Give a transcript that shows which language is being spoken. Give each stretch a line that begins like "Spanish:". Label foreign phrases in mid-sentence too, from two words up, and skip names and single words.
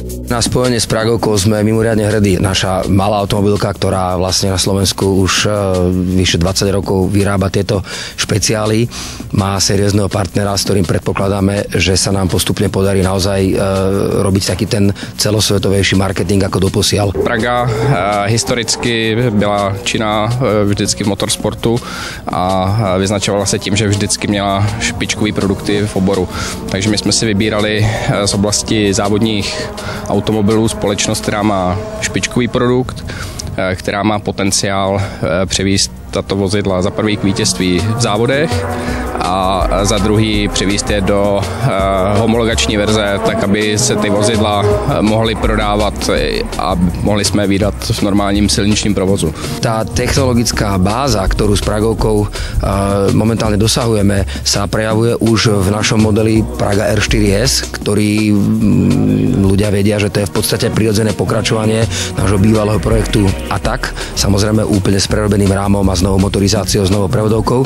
Slovak: Na spojenie s Pragovkou sme mimoriadne hrdí. Naša malá automobilka, ktorá vlastne na Slovensku už vyše 20 rokov vyrába tieto špeciály, má seriózneho partnera, s ktorým predpokladáme, že sa nám postupne podarí naozaj robiť taký ten celosvetovejší marketing ako doposiaľ.
Czech: Praga historicky byla činná vždycky v motorsportu a vyznačovala se tím, že vždycky měla špičkové produkty v oboru. Takže my jsme si vybírali z oblasti závodních automobilů společnost, která má špičkový produkt, která má potenciál převést tato vozidla za prvý k vítězství v závodech a za druhý přivést je do homologační verze, tak aby se ty vozidla mohly prodávat a mohli jsme je vydat v normálním silničním provozu.
Slovak: Tá technologická báza, ktorú s Pragovkou momentálne dosahujeme, sa prejavuje už v našom modeli Praga R4S, ktorý ľudia vedia, že to je v podstate prirodzené pokračovanie nášho bývalého projektu Attack, samozrejme úplne s prerobeným rámom a s novou motorizáciou, s novou prevodovkou.